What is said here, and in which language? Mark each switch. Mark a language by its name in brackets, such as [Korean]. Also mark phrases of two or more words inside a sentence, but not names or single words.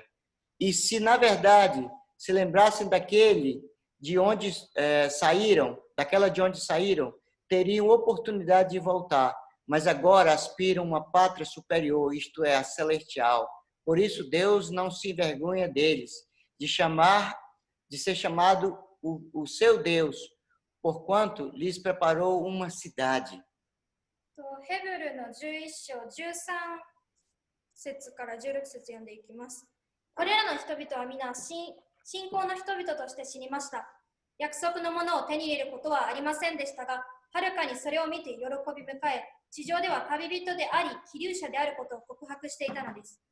[Portuguese] E se, na verdade, se lembrassem daquele de onde daquela de onde saíram, teriam oportunidade de voltar. Mas agora aspiram uma pátria superior, isto é, a celestial. Por isso, Deus não se envergonha deles, de ser chamado o seu Deus, porquanto lhes preparou uma cidade. [Japanese] ヘブルの11章13節から16節読んでいきます。これらの人々は皆信仰の人々として死にました。約束のものを手に入れることはありませんでしたが、 はるかにそれを見て喜び迎え、地上では旅人であり、寄留者であることを告白していたのです。